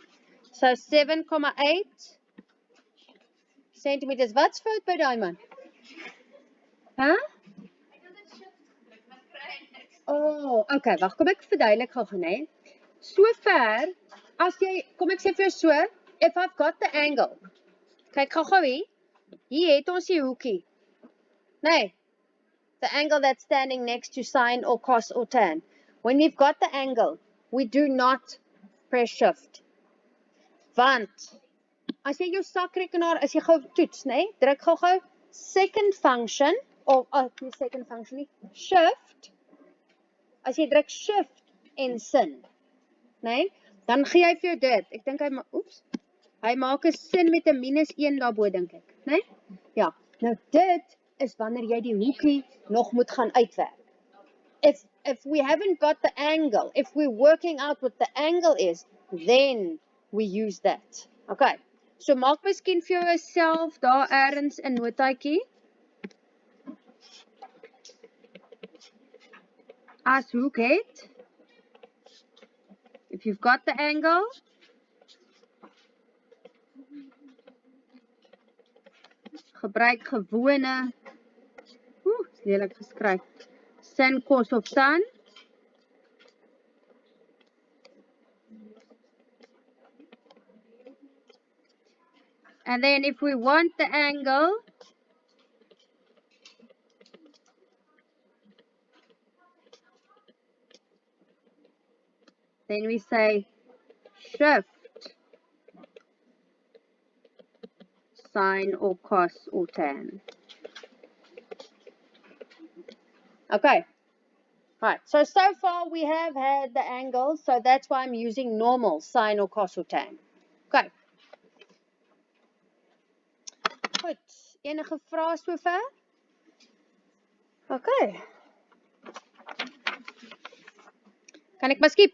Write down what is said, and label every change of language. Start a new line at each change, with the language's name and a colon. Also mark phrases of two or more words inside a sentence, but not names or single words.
English: So 7,8 centimeters.
Afrikaans: Wat's fout by daai man? Oh, okay, wag, kom ek verduidelik gou, né? So ver, as jy, kom ek sê vir jou so,
English: if I've got the angle,
Afrikaans: kyk gou hier, hier het ons die hoekie, nee,
English: the angle that's standing next to sine or cos or tan. When we've got the angle, we do not press shift.
Afrikaans: Want, as jy jou sakrekenaar, as jy gou toets, né, druk gou
English: second function,
Afrikaans: of, nie
English: second function
Afrikaans: nie, shift, as jy druk shift en sin, nee, dan gee hy vir jou dit. Ek dink hy maak 'n sin met 'n -1 daarbo, dink ek, nee? Ja, nou dit is wanneer jy die hoekie nog moet gaan uitwerk.
English: If we haven't got the angle, if we're working out what the angle is, then we use that.
Afrikaans: Okay, so maak miskien vir jouself daar ergens 'n notaatjie. As hoek het,
English: if you've got the angle,
Afrikaans: gebruik gewone, is lelik geskryf, sin, cos of tan.
English: And then if we want the angle, then we say shift, sine or cos or tan. Okay. Right, so far we have had the angles, so that's why I'm using normal, sine or cos or tan.
Afrikaans: Okay. Goed, enige vrae sover? Okay. Kan ek maar skiep?